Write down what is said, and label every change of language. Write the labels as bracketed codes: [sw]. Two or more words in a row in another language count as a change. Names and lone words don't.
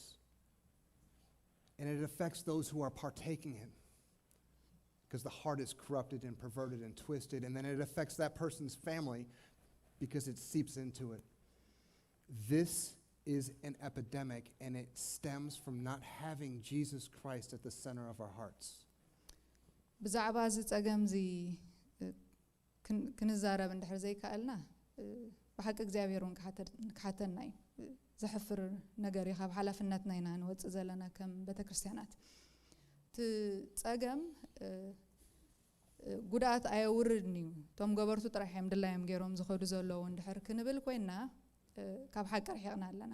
[en] And it affects those who are partaking in, because the heart is corrupted and perverted and twisted, and then it affects that person's family because it seeps into it. This is an epidemic, and it stems from not having Jesus Christ at the center of our hearts. [ti] ብዛዕባ እዚ ጸገም እዚ ክንዛረብ እንድሕር ዘይከኣልና ብሓቂ እግዚኣብሔር እውን ክሓተና እዩ ዘሕፍር ነገር እዩ ካብ ሓላፍነትና ኢና ንወፅእ ዘለና ከም ቤተክርስትያናት እቲ ጸገም ጉድኣት ኣየውርድን እዩ እቶም ገበርቱ ጥራሕ እዮም ድላዮም ገይሮም ዝኸዱ ዘለዉ እንድሕር ክንብል ኮይና ካብ ሓቂ ርሒቕና ኣለና.